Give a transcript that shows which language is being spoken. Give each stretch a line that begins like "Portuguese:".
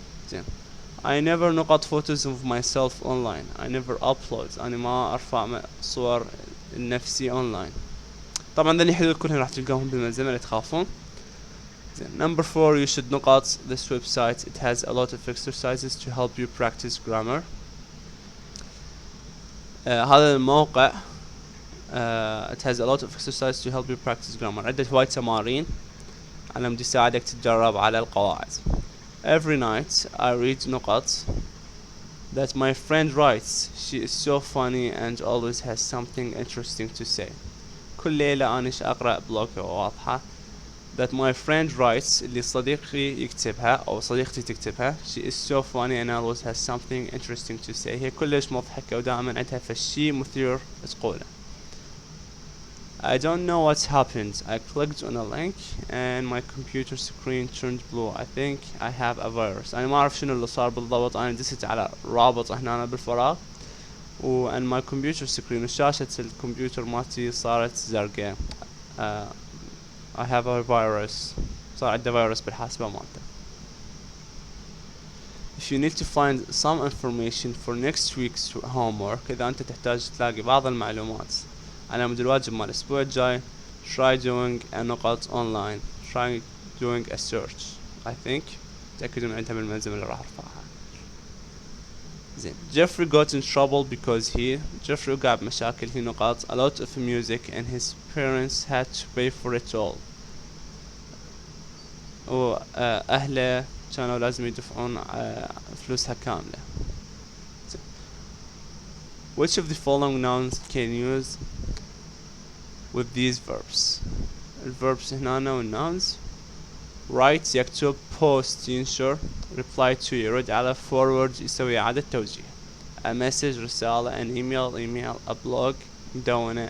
Arabic: زين.
English: I never نقط photos of myself online. I never upload،
Arabic: أنا ما أرفع صور نفسي online. طبعا ذني حلول كلهم راح تلقاهم بالملزمة، لا تخافون.
English: number 4 you should نقط this website. it has a lot of exercises to help you practice grammar.
Arabic: هذا الموقع
English: it has a lot of exercises to help you practice grammar.
Arabic: عدة هواي تمارين على مود يساعدك تتدرب على القواعد.
English: every night I read نقط that my friend writes. she is so funny and always has something interesting to say.
Arabic: كل ليلة أنا أقرأ بلوج واضحة
English: that my friend writes،
Arabic: اللي صديقي يكتبها أو صديقتي تكتبها.
English: she is so funny and always has something interesting to say.
Arabic: هي كلش مضحكة ودائما عندها فشي مثير تقوله.
English: I don't know what's happened. I clicked on a link and my computer screen turned blue. I think I have a virus.
Arabic: أنا ما أعرف شنو اللي صار بالضبط. أنا دست على رابط هنا بالفراغ
English: and my computer screen،
Arabic: وشاشة الكمبيوتر مالتي صارت زرقاء.
English: I have a virus،
Arabic: صار عنده فيروس بالحاسبة مالته.
English: if you need to find some information for next week's homework،
Arabic: إذا أنت تحتاج تلاقي بعض المعلومات على مود الواجب مال الأسبوع الجاي.
English: try doing a نقط online. try doing a search. I think
Arabic: تأكدوا من عندها بالملزمة اللي راح أرفعها. زين.
English: Jeffrey got in trouble because Jeffrey
Arabic: وقع بمشاكل في نقاط
English: a lot of music and his parents had to pay for it all.
Arabic: وأهله كانوا لازم يدفعون فلوسها كاملة.
English: Which of the following nouns can use with these verbs؟ الverbs هنا والnouns.
Arabic: write يكتب. post ينشر. reply to يرد على. forward يسوي إعادة توجيه.
English: a message رسالة. an email a blog مدونة.